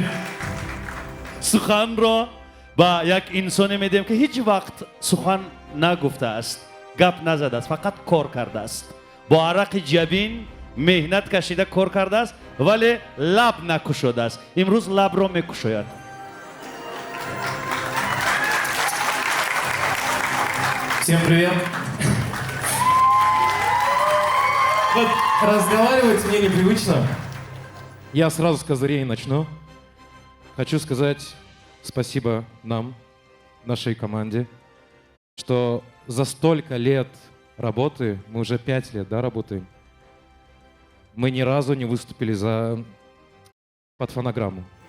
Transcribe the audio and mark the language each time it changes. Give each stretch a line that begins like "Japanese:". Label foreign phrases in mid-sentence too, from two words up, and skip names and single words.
Tajik: Суханро ба як инсоне медиҳем ки ҳеҷ вақт сухан нагуфтааст, гап назадааст, фақат кор кардааст. Бо арақи ҷабин меҳнат кашида кор кардааст, вале лаб накушодааст. Имрӯз лабро мекушояд.
Russian: Всем привет. Вот разговаривать мне непривычно. Я сразу с козырей начну. Хочу сказать спасибо нам, нашей команде, что за столько лет работы, мы уже 5 лет, да, работаем, мы ни разу не выступили под фонограмму.